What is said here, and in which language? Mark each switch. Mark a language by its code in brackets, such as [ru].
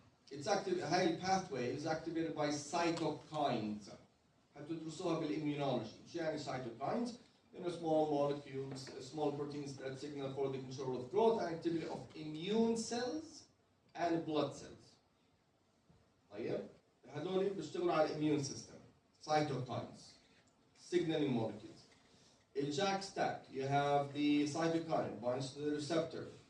[en] It's active. High pathway is activated by cytokines. [ar] هتدرسوها بالimmunology. شو يعني cytokines? [en] Small molecules, small proteins that signal for the control of growth and activity of immune cells and blood cells. [ar] طيب. هذول بيشتغلوا على [en] immune system, cytokines, signaling molecules. In JAK-STAT, you have the cytokine binds to the receptor.